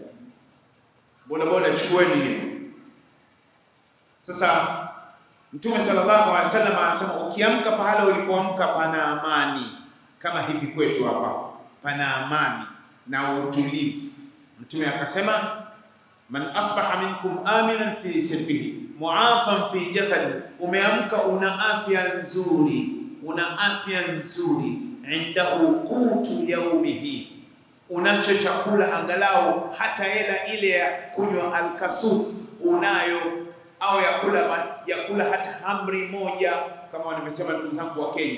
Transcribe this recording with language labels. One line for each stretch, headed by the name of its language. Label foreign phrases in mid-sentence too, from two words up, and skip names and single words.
Swahili: Bodaboda chukueni hiyo. Sasa Mtume
Arabic: صلى الله عليه وسلم
Swahili: anasema ukiamka pahala ulipoamka pana amani, kama hivi kwetu hapa pana amani na utulivu. Mtume akasema
Arabic: من أصبح منكم آمنا في سربه معافى في جسده,
Swahili: umeamka una afya nzuri,
Arabic: عنده قوت يومه,
Swahili: unacho chakula angalau hata hela ile ya kunywa alkasus unayo, au yakula hata hamri moja, kama wanavyosema ndugu zangu wa Kenya.